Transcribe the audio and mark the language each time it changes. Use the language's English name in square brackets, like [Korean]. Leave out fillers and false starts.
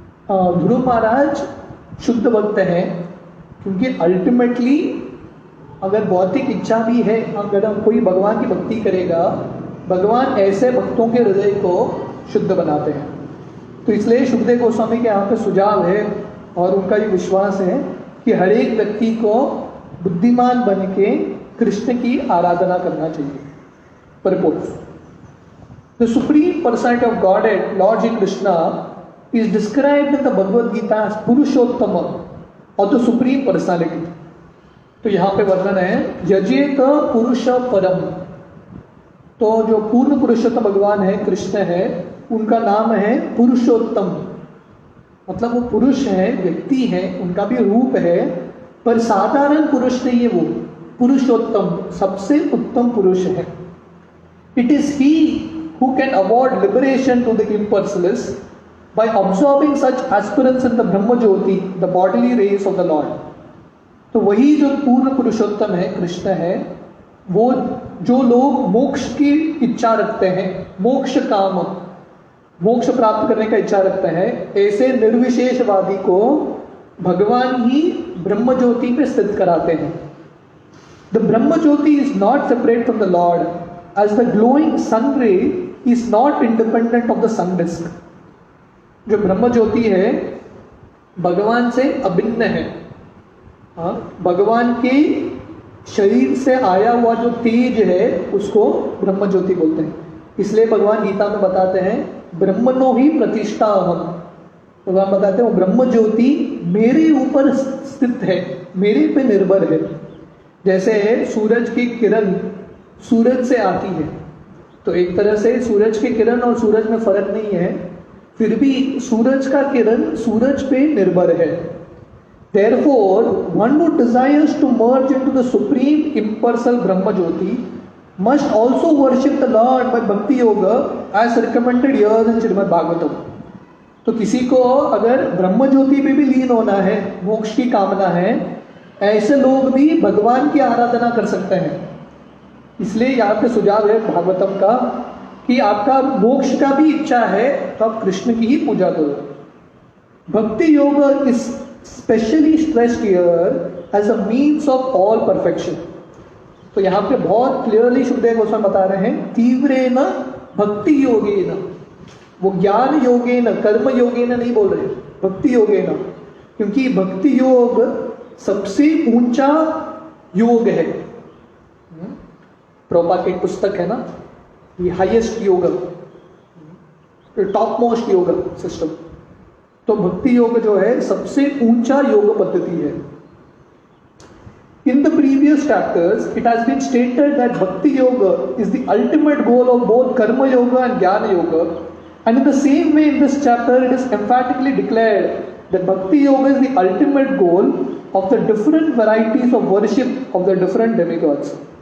[Hindi] ध्रुव महाराज शुद्ध भक्त हैं, क्योंकि अल्टीमेटली अगर भौतिक इच्छा भी है, अगर हम कोई भगवान की भक्ति करेगा, भगवान ऐसे भक्तों के हृदय को शुद्ध बनाते हैं। तो इसलिए सुखदेव गोस्वामी के यहाँ पे सुझाव है और उनका ये विश्वास है कि हर एक व्यक्ति को बुद्धिमान बन के कृष्ण की आराधना करना चाहिए। [English] Purport. The Supreme Personality of Godhead, Lord Shri Krishna, is described in the Bhagavad Gita as Purushottama or the Supreme Personality. [Hindi] तो यहाँ पे वर्णन है [Sanskrit] यजेत पुरुष परम। [Hindi] तो जो पूर्ण पुरुषोत्तम भगवान है, कृष्ण है, उनका नाम है पुरुषोत्तम। मतलब वो पुरुष है, व्यक्ति है, उनका भी रूप है, पर साधारण पुरुष नहीं है, वो पुरुषोत्तम, सबसे उत्तम पुरुष है। [English] It is he who can award liberation to the impersonalists by absorbing such aspirants in the Brahma Jyoti, the bodily rays of the Lord. [Hindi] तो वही जो पूर्ण पुरुषोत्तम है, कृष्ण है, वो जो लोग मोक्ष की इच्छा रखते हैं, मोक्ष काम, मोक्ष प्राप्त करने का इच्छा रखते हैं, ऐसे निर्विशेषवादी को भगवान ही ब्रह्म ज्योति पे स्थित कराते हैं। [English] The Brahma Jyoti is not separate from the Lord, as the glowing sun ray is not independent of the sun disk. [Hindi] जो ब्रह्म ज्योति है भगवान से अभिन्न है। हाँ, भगवान के शरीर से आया हुआ जो तेज है उसको ब्रह्म ज्योति बोलते हैं। इसलिए भगवान गीता में बताते हैं [Sanskrit] ब्रह्मणो ही प्रतिष्ठा अहम। [Hindi] भगवान बताते हैं वो ब्रह्म ज्योति मेरे ऊपर स्थित है, मेरे पे निर्भर है। जैसे सूरज की किरण सूरज से आती है, तो एक तरह से सूरज की किरण और सूरज में फर्क नहीं है, फिर भी सूरज का किरण सूरज पे निर्भर है। [English] Therefore, one who desires to merge into the supreme impersonal Brahma Jyoti must also worship the Lord by Bhakti Yoga as recommended here in Srimad Bhagavatam. [Hindi] तो किसी को अगर ब्रह्म ज्योति पे भी लीन होना है, मोक्ष की कामना है, ऐसे लोग भी भगवान की आराधना कर सकते हैं। इसलिए यहाँ पे सुझाव है भागवतम का कि आपका मोक्ष का भी इच्छा है तो आप कृष्ण की ही पूजा करो। [English] Bhakti yoga is specially stressed here as a means of all perfection. [Hindi] तो यहाँ पे बहुत क्लियरली सुखदेव गोस्वामी बता रहे हैं [Sanskrit] तीव्रेण भक्ति योगेन, [Hindi] वो ज्ञान योगेन कर्म योगेन नहीं बोल रहे, भक्ति योगेन, क्योंकि भक्ति योग सबसे ऊंचा योग है। प्रभुपाद की पुस्तक है ना, ये हाईएस्ट योग, [English] Top most yoga system. [Hindi] तो भक्ति योग जो है सबसे ऊंचा योग पद्धति है। [English] In the previous chapters, it has been stated that Bhakti Yoga is the ultimate goal of both Karma Yoga and Jnana Yoga. And in the same way, in this chapter, it is emphatically declared that Bhakti Yoga is the ultimate goal of the different varieties of worship of the different demigods.